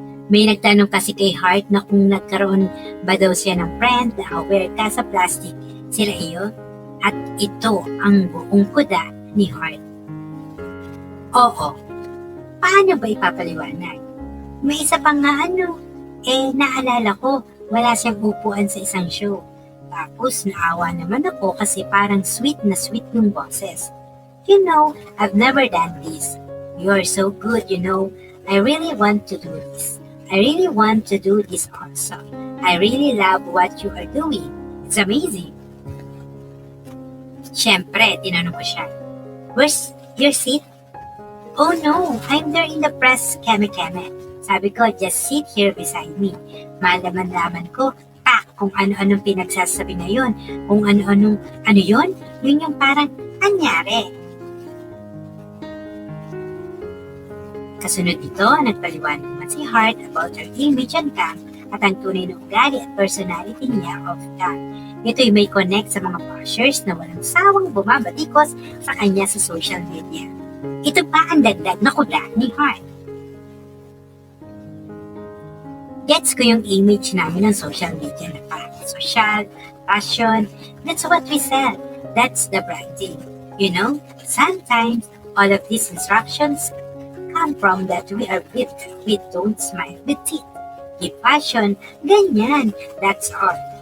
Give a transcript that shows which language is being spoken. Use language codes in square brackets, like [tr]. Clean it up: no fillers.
[tl] May nagtanong kasi kay Heart na kung nagkaroon ba daw siya ng friend na aware ka sa plastic, sila iyo, at ito ang buong kuda ni Heart. Oo. Paano ba ipapaliwanag? May isa pa nga naalala ko, wala siyang upuan sa isang show. Tapos naawa naman ako kasi parang sweet na sweet yung boses. [en] You know, I've never done this. You're so good, you know. I really want to do this. I really want to do this also. I really love what you are doing. It's amazing. [tl] Siyempre, tinanong ko siya, [en] where's your seat? Oh no, I'm there in the press, keme-keme. [tl] Sabi ko, [en] just sit here beside me. [tl] Malaman-laman ko, kung ano-anong pinagsasabi na yun. Kung ano-anong, yun? Yun yung parang, anyari. Kasunod nito, nagpaliwanag naman si Heart about her image on cam at ang tunay na ugali at personality niya off cam. Ito'y may connect sa mga bashers na walang sawang bumabatikos sa kanya sa social media. Ito pa ang dagdag na kuda ni Heart. Gets ko yung image namin ng social media na parang social, fashion, [en] that's what we sell. That's the branding. You know, sometimes all of these instructions come from that we are with. We don't smile with teeth. Keep fashion, ganyan, that's all.